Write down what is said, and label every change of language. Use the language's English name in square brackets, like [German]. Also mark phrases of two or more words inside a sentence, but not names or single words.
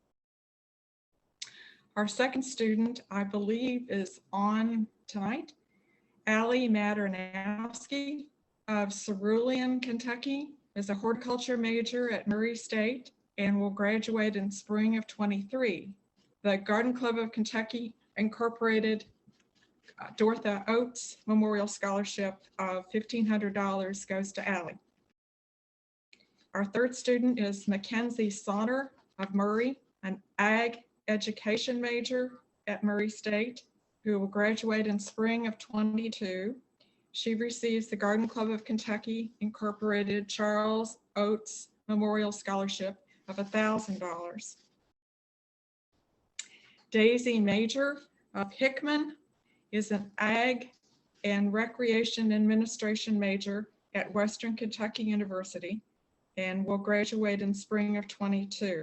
[English] Our second student, I believe, is on tonight, Allie Maternowski of Cerulean, Kentucky, is a horticulture major at Murray State and will graduate in spring of 23. The Garden Club of Kentucky Incorporated Dorotha Oates Memorial Scholarship of $1,500 goes to Allie. Our third student is Mackenzie Sonner of Murray, an ag education major at Murray State, who will graduate in spring of 22. She receives the Garden Club of Kentucky Incorporated Charles Oates Memorial Scholarship of $1,000. Daisy Major of Hickman is an ag and recreation administration major at Western Kentucky University and will graduate in spring of 22.